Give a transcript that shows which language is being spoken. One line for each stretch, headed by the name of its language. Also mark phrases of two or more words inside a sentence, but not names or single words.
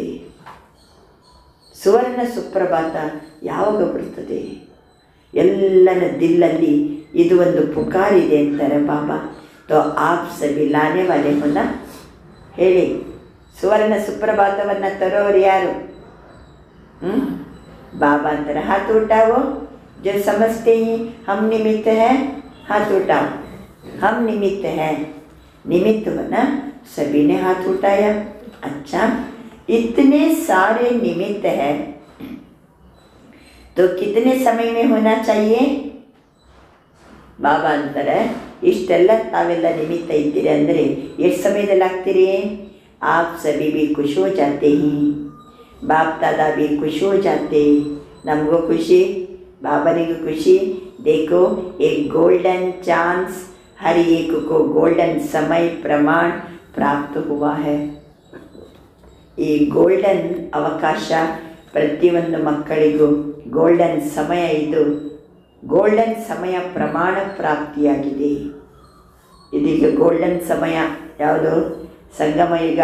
Kannada: ಸುವರ್ಣ ಸುಪ್ರಭಾತ ಯಾವಾಗ ಬರ್ತದೆ? ಎಲ್ಲರ ದಿಲ್ಲಲ್ಲಿ ಇದು ಒಂದು ಪುಕಾರಿದೆ ಅಂತಾರೆ ಬಾಬಾ.
Hindi: तो आप सभी लाने वाले होना.
Kannada: ಹೇಳಿ, ಸುವರ್ಣ ಸುಪ್ರಭಾತವನ್ನು ತರೋರು ಯಾರು?
Hindi: बाबा अंतर हाथ उठाओ. जो समझते ही हम निमित्त हैं, हाथ उठाओ. हम निमित्त हैं. निमित्त होना, सभी ने हाथ उठाया. अच्छा, इतने सारे निमित्त हैं तो कितने समय में होना चाहिए?
Kannada: ಬಾಬಾ ಅಂತಾರೆ, ಇಷ್ಟೆಲ್ಲ ತಾವೆಲ್ಲ ನಿಮಿತ್ತ ಇದ್ದೀರಿ ಅಂದರೆ ಎಷ್ಟು ಸಮಯದಲ್ಲಿ ಆಗ್ತೀರಿ?
Hindi: आप सभी भी खुश हो जाते हैं, बाप दादा भी खुश हो जाते.
Kannada: ನಮಗೂ ಖುಷಿ, ಬಾಬನಿಗೂ ಖುಷಿ.
Hindi: देखो एक गोल्डन चांस हर एक को गोल्डन समय प्रमाण प्राप्त हुआ है.
Kannada: ಈ ಗೋಲ್ಡನ್ ಅವಕಾಶ ಪ್ರತಿಯೊಂದು ಮಕ್ಕಳಿಗೂ ಗೋಲ್ಡನ್ ಸಮಯ, ಇದು ಗೋಲ್ಡನ್ ಸಮಯ ಪ್ರಮಾಣ ಪ್ರಾಪ್ತಿಯಾಗಿದೆ. ಇದೀಗ ಗೋಲ್ಡನ್ ಸಮಯ ಯಾವುದು? ಸಂಗಮ ಯುಗ.